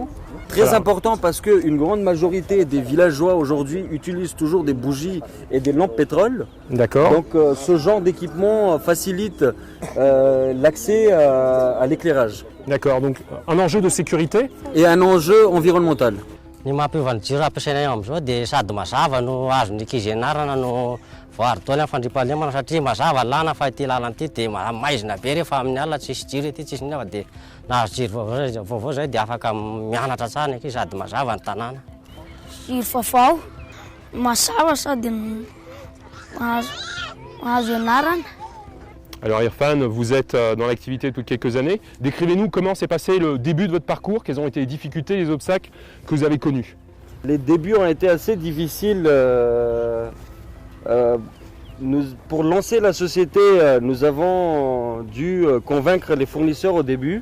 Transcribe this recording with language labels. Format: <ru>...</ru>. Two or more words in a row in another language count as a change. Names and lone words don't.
<fr>Très important parce qu'une grande majorité des villageois aujourd'hui utilisent toujours des bougies et des lampes pétrole. D'accord. Donc ce genre d'équipement facilite l'accès à l'éclairage. D'accord, donc un enjeu de sécurité et un enjeu environnemental.</fr> <mg>Voaritaony amin'ny fandriam-pahalemana satria mazava lana fa ity lalana ity dia maizina be rehefa amin'ny alina tsisy jiro ety tsisy nava dia nahazo jiro vaovao zay dia afaka mianatra tsara ny ankizy sady mazava ny tanàna. Jiro vaovao mazava sady mahazo ianarana.</mg> <fr>Alors Irfan, vous êtes dans l'activité depuis quelques années. Décrivez-nous comment s'est passé le début de votre parcours, quelles ont été les difficultés, les obstacles que vous avez connus. Les débuts ont été assez difficiles. Pour lancer la société, nous avons dû convaincre les fournisseurs au début.</fr>